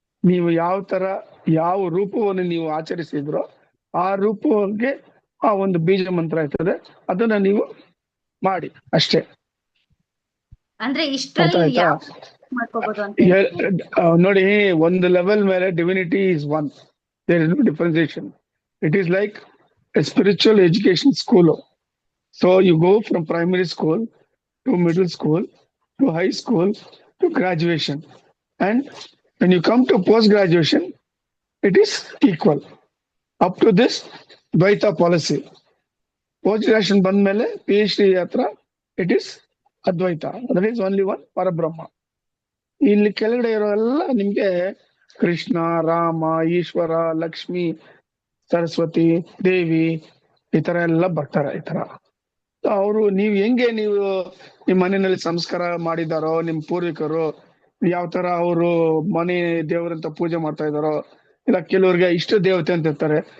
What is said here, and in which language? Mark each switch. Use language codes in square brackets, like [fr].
[kn] ನೀವು ಯಾವ ರೂಪವನ್ನು ನೀವು ಆಚರಿಸಿದ್ರೋ ಆ ರೂಪಕ್ಕೆ ಆ ಒಂದು ಬೀಜ ಮಂತ್ರ ಇರ್ತದೆ, ಅದನ್ನ ನೀವು ಮಾಡಿ ಅಷ್ಟೇ. ಅಂದ್ರೆ ಇಷ್ಟರಲ್ಲಿ ಮಾಡ್ಕೋಬಹುದು ಅಂತ ನೋಡಿ, ಒಂದು ಲೆವೆಲ್ ಮೇಲೆ [en] Divinity is one, there is no differentiation. It is like a spiritual education school. So you go from primary school to middle school to high school to graduation, and when you come to post graduation it is equal up to this Dvaita policy. Post graduation [kn] ಬಂದ ಮೇಲೆ [en] PhD [kn] ಹತ್ರ [en] it is Advaita, that is only one Parabrahma. [kn] ಇಲ್ಲಿ ಕೆಳಗಡೆ ಇರೋ ಎಲ್ಲ ನಿಮ್ಗೆ ಕೃಷ್ಣ, ರಾಮ, ಈಶ್ವರ, ಲಕ್ಷ್ಮಿ, ಸರಸ್ವತಿ ದೇವಿ ಈ ತರ ಎಲ್ಲ ಬರ್ತಾರೆ. ಈ ತರ ಅವರು ನೀವು ನಿಮ್ ಮನೆಯಲ್ಲಿ ಸಂಸ್ಕಾರ ಮಾಡಿದಾರೋ, ನಿಮ್ ಪೂರ್ವಿಕರು ಯಾವ ತರ ಅವರು ಮನೆ ದೇವರಂತ ಪೂಜೆ ಮಾಡ್ತಾ ಇದಾರೋ, ಇಲ್ಲ ಕೆಲವ್ರಿಗೆ ಇಷ್ಟ ದೇವತೆ ಅಂತ ಇರ್ತಾರೆ.